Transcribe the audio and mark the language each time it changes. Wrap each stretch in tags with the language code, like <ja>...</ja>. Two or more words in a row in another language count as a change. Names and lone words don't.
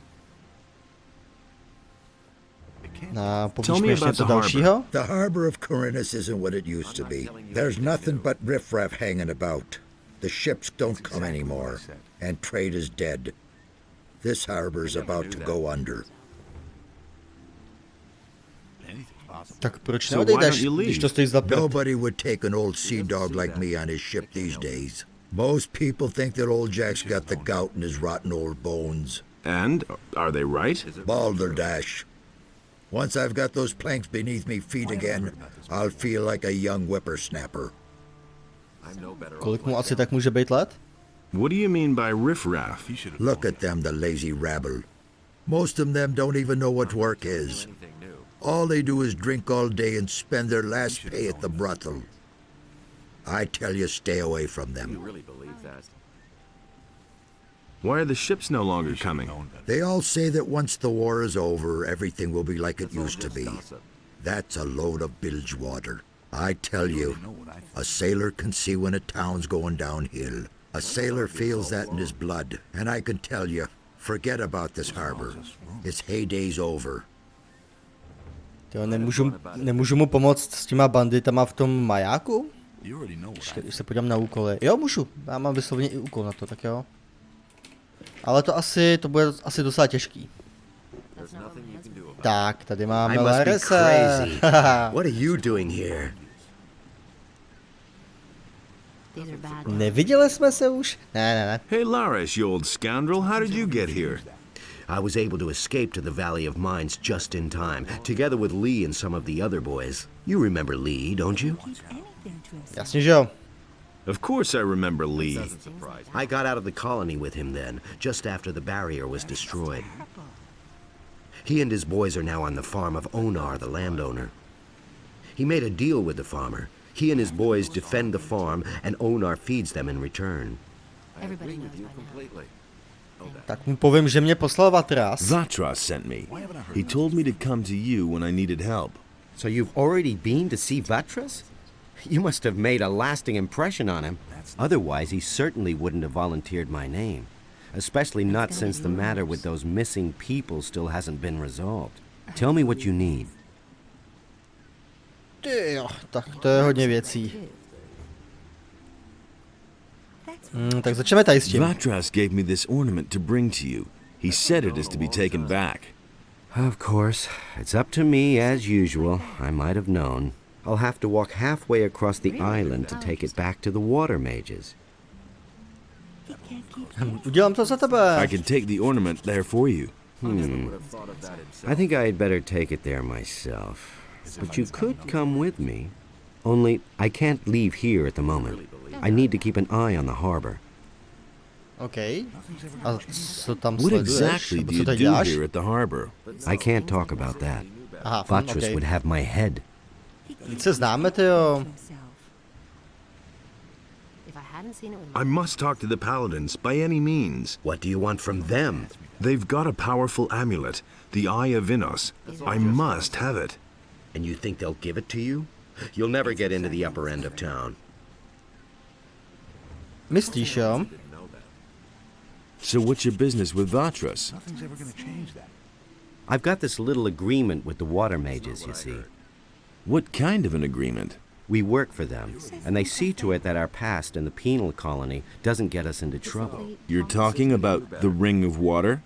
<en>Tell me about the harbor. The harbor of Corinus isn't what it used to be. There's nothing but riffraff hanging about. The ships don't come anymore, and trade is dead. This harbor's about to go under.</en> <cs>Tak proč neodejdeš, když to stojí za prd?</cs> <en>Nobody would take an old sea dog like me on his ship these days. Most people think that old Jack's got the gout in his rotten old bones. And are they right? Balderdash. Once I've got those planks beneath me feet again, I'll feel like a young whippersnapper.</en> <cs>Kolik mu asi tak může být let?</cs> <en>What do you mean by riffraff? Look at them, the lazy rabble. Most of them don't even know what work is. All they do is drink all day and spend their last pay at the brothel. I tell you, stay away from them. Why are the ships no longer coming? They all say that once the war is over, everything will be like it used to be. That's a load of bilge water. I tell you, a sailor can see when a town's going downhill. A sailor feels that in his blood. And I can tell you, forget about this harbor. Its heyday's over.</en> <cs>Jo, nemůžu mu pomoct s těma banditama v tom majáku? Když se podívám na úkoly. Jo, můžu. Já mám vysloveně i úkol na to, tak jo. Ale to bude asi docela těžký. Tak, tady máme Larese.</cs> <en>What are you doing here?</en> <cs>Neviděli jsme se už? Ne.</cs> <en>Hey Lares, you old scoundrel, how did you get here? I was able to escape to the Valley of Minds just in time, together with Lee and some of the other boys. You remember Lee, don't you?</en> <cs>Jasně, že jo.</cs> <en>Of course I remember Lee. I got out of the colony with him then, just after the barrier was destroyed. He and his boys are now on the farm of Onar, the landowner. He made a deal with the farmer. He and his boys defend the farm, and Onar feeds them in return.</en> <cs>Tak mu povím, že mě poslal Vatras.</cs> <en>Vatras sent me. He told me to come to you when I needed help. So you've already been to see Vatras? You must have made a lasting impression on him. Otherwise, he certainly wouldn't have volunteered my name. Especially not since the matter with those missing people still hasn't been resolved. Tell me what you need.</en> <cs>Jo, tak to je hodně věcí. Tak začneme tady s tím.</cs> <en>Vatras gave me this ornament to bring to you. He said it is to be taken back. Of course. It's up to me, as usual. I might have known. I'll have to walk halfway across the island to take it back to the water mages.</en> <cs>Udělám to za tebe.</cs> <en>I can take the ornament there for you. I think I'd better take it there myself. But you could come with me. Only, I can't leave here at the moment. I need to keep an eye on the harbor.</en> <cs>Okay. A co tam</cs> <en>What</en> <cs>sleduješ?</cs> <en>exactly do</en> <cs>Co</cs> <en>you</en> <cs>tady</cs> <en>do</en> <cs>děláš?</cs> <en>here at the harbor? I can't talk about that.</en> <cs>Aha,</cs> <en>Vatras</en> <cs>okay.</cs> <en>would have my head.</en> <cs>Víc se známe, tyjo.</cs> <en>I must talk to the paladins by any means. What do you want from them? They've got a powerful amulet, the Eye of Innos. I must have it. And you think they'll give it to you? You'll never get into the upper end of town.</en> <cs>Myslíš, jo?</cs> <en>So what's your business with Vatras? Nothing's ever gonna change that. I've got this little agreement with the water mages, you see. What kind of an agreement? We work for them, and they see to it that our past in the penal colony doesn't get us into trouble. You're talking about the Ring of Water?</en>